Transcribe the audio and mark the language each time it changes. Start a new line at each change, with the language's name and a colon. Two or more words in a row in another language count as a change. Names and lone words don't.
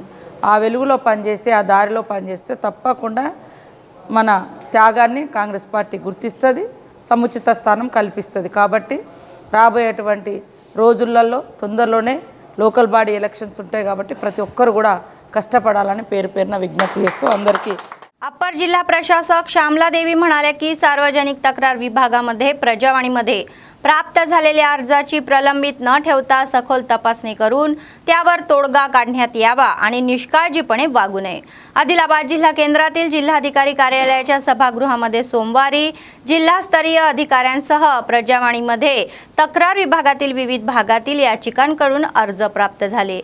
Telugu: ఆ వెలుగులో పనిచేస్తే, ఆ దారిలో పనిచేస్తే తప్పకుండా మన త్యాగాన్ని కాంగ్రెస్ పార్టీ గుర్తిస్తుంది, సముచిత స్థానం కల్పిస్తుంది। కాబట్టి రాబోయేటువంటి రోజులలో తొందరలోనే
English: local body elections
Telugu: ఉంటాయి కాబట్టి ప్రతి ఒక్కరు కూడా కష్టపడాలని పేరు పేరున విజ్ఞప్తి చేస్తూ అందరికీ।
Marathi: अप्पर जिल्हा प्रशासक श्यामला देवी म्हणाल्या की सार्वजनिक तक्रार विभागामध्ये प्रजावाणीमध्ये प्राप्त झालेल्या अर्जाची प्रलंबित न ठेवता सखोल तपासणी करून त्यावर तोडगा काढण्यात यावा आणि निष्काळजीपणे वागू नये। आदिलाबाद जिल्हा केंद्रातील जिल्हाधिकारी कार्यालयाच्या सभागृहामध्ये सोमवारी जिल्हास्तरीय अधिकाऱ्यांसह प्रजावाणीमध्ये तक्रार विभागातील विविध भागातील याचिकांकडून अर्ज प्राप्त झाले।